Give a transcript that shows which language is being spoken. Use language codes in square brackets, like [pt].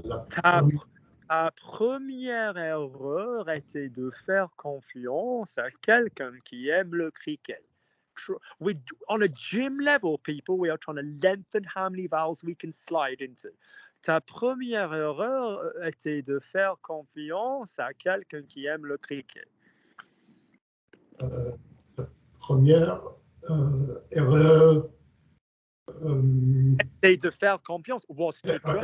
[fr] Ta première erreur était de faire confiance à quelqu'un qui aime le cricket. [en] On a gym level, people, we are trying to lengthen how many vowels we can slide into. [fr] Ta première erreur était de faire confiance à quelqu'un qui aime le cricket. La première erreur était de faire confiance. [en] Was to trust.